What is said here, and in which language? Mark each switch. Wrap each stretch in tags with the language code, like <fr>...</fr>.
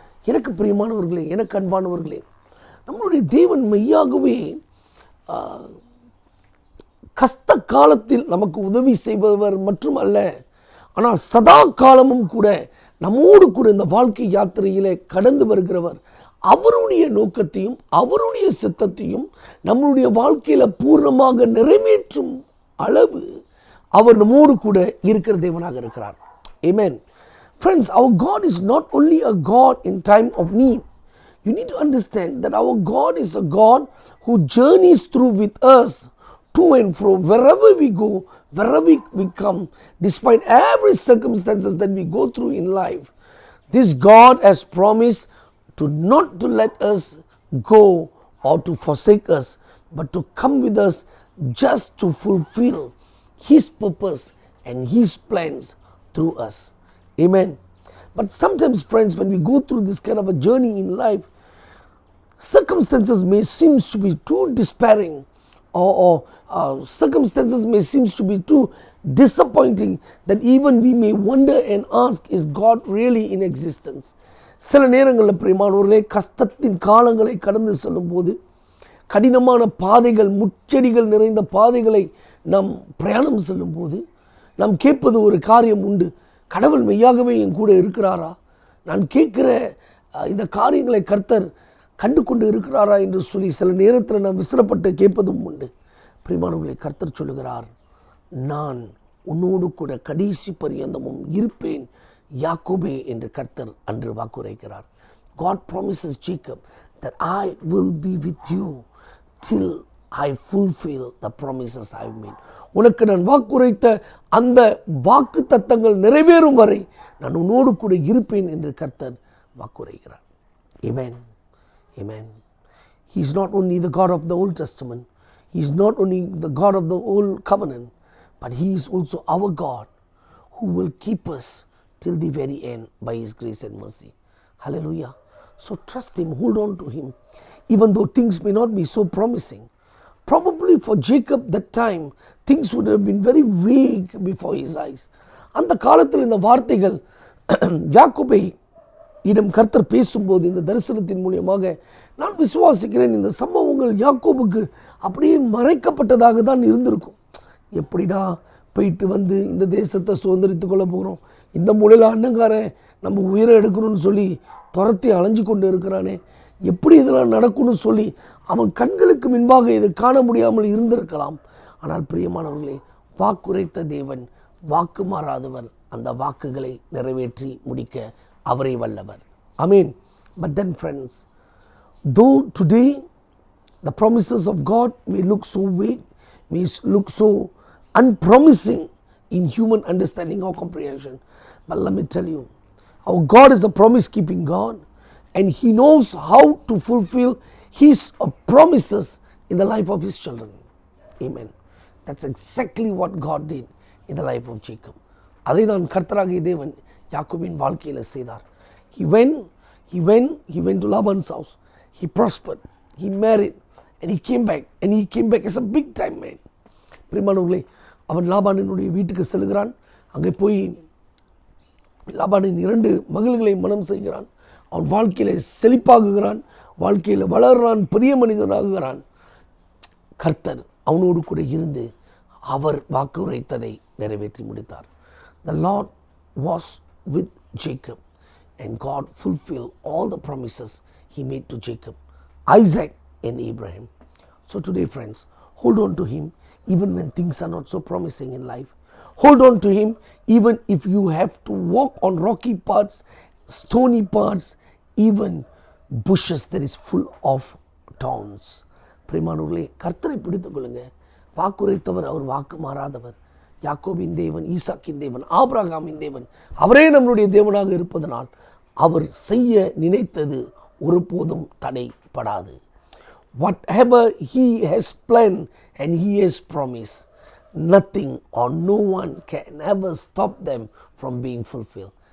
<ta>எனக்கு பிரியமானவர்களே, எனக்கு அன்பானவர்களே, நம்மளுடைய தேவன் மெய்யாகவே கஷ்ட காலத்தில் நமக்கு உதவி செய்பவர் மற்றும் அல்ல, ஆனால் சதா காலமும் கூட நம்மோடு கூட இந்த வாழ்க்கை யாத்திரையிலே கடந்து வருகிறவர். அவருடைய நோக்கத்தையும் அவருடைய சித்தத்தையும் நம்மளுடைய வாழ்க்கையில் பூர்ணமாக நிறைவேற்றும் அளவு அவர் நம்மோடு கூட இருக்கிற தேவனாக இருக்கிறார்.</ta> <en>Amen. Friends, our God is not only a God in time of need. You need to understand that our God is a God who journeys through with us to and fro, wherever we go, wherever we come, despite every circumstances that we go through in life. This God has promised to not to let us go or to forsake us, but to come with us just to fulfill His purpose and His plans through us. Amen. But sometimes, friends, when we go through this kind of a journey in life, circumstances may seem to be too despairing, or circumstances may seem to be too disappointing that even we may wonder and ask, is God really in existence?</en> <ta>சில நேரங்களில் பிரியமானவர்களே, கஷ்டத்தின் காலங்களை கடந்து செல்லும் போது, கடினமான பாதைகள், முச்செடிகள் நிறைந்த பாதைகளை நாம் பிரயாணம் செல்லும் போது நாம் கேட்பது ஒரு காரியம் உண்டு, கடவுள் மெய்யாகவே என் கூட இருக்கிறாரா, நான் கேட்கிற இந்த காரியங்களை கர்த்தர் கண்டு கொண்டு இருக்கிறாரா என்று சொல்லி சில நேரத்தில் நாம் விசிறப்பட்டு கேட்பதும் உண்டு. பிரியமானவர்களே, கர்த்தர் சொல்லுகிறார், நான் உன்னோடு கூட கடைசி பரியந்தமும் இருப்பேன் யாக்கோபே என்று கர்த்தர் அன்று வாக்குரைக்கிறார்.</ta> <en>God promises Jacob that I will be with you till I fulfill the promises I have made.</en> <ta>உனக்கு நான் வாக்குரைத்த அந்த வாக்கு தத்தங்கள் நிறைவேறும் வரை நான் உன்னோடு கூட இருப்பேன் என்று கர்த்தர் வாக்குரைக்கிறார்.</ta> <en>Amen. Amen. He is not only the God of the Old Testament, He is not only the God of the Old Covenant, but He is also our God who will keep us till the very end by His grace and mercy. Hallelujah. So trust Him, hold on to Him, even though things may not be so promising. Probably for Jacob that time, things would have been very vague before his eyes.</en> <ta>அந்த காலத்தில் இந்த வார்த்தைகள் யாக்கோபை இடம் கர்த்தர் பேசும்போது இந்த தரிசனத்தின் மூலியமாக நான் விசுவாசிக்கிறேன், இந்த சம்பவங்கள் யாக்கோபுக்கு அப்படியே மறைக்கப்பட்டதாக தான் இருந்திருக்கும். எப்படிடா போயிட்டு வந்து இந்த தேசத்தை சுதந்திரித்து கொள்ள போகிறோம், இந்த மூலையில் அண்ணங்காரன் நம்ம உயிரை எடுக்கணும்னு சொல்லி துரத்தி அலைஞ்சு கொண்டு இருக்கிறானே, எப்படி இதெல்லாம் நடக்கும்னு சொல்லி அவன் கண்களுக்கு முன்பாக இது காண முடியாமல் இருந்திருக்கலாம். ஆனால் பிரியமானவர்களே, வாக்குரைத்த தேவன் வாக்கு மாறாதவர், அந்த வாக்குகளை நிறைவேற்றி முடிக்க அவரே வல்லவர்.</ta> <en>Amen. But then, friends, though today the promises of God may look so vague, may look so unpromising in human understanding or comprehension, but let me tell you, our God is a promise-keeping God, and He knows how to fulfill His promises in the life of His children. Amen. That's exactly what God did in the life of Jacob.</en> <ta>அதை தான் கர்த்தராகிய தேவன் யாக்கோபின் வாழ்க்கையில் செய்தார்.</ta> <en>He went to Laban's house. He prospered. He married. And he came back. And he came back as a big time man.</en> <ta>பிரியமானவர்களே, அவன் லாபானினுடைய வீட்டுக்கு செல்கிறான். அங்கே போய் லாபானின் 2 மகள்களை மனம் செய்கிறான். அவன் வாழ்க்கையில செழிப்பாகுகிறான், வாழ்க்கையில் வளர்றான், பெரிய மனிதனாகுகிறான். கர்த்தர் அவனோடு கூட இருந்து அவர் வாக்கு உரைத்ததை நிறைவேற்றி முடித்தார்.</ta> <en>The Lord was with Jacob and God fulfilled all the promises he made to Jacob, Isaac and Abraham. So today, friends, hold on to him even when things are not so promising in life. Hold on to him even if you have to walk on rocky parts, stony parts, even bushes that is full of thorns.</en> <ta>பிரியமானவர்களே, கர்த்தரை பிடித்துக் கொள்ளுங்க. வாக்குரைத்தவர், அவர் வாக்கு மாறாதவர். யாக்கோபின் தேவன், ஈசாக்கின் தேவன், ஆபிரகாமின் தேவன், அவரே நம்முடைய தேவனாக இருப்பதனால் அவர் செய்ய நினைத்தது ஒருபோதும் தடைப்படாது.</ta> <en>Whatever he has planned and he has promised, nothing or no one can ever stop them from being fulfilled.</en>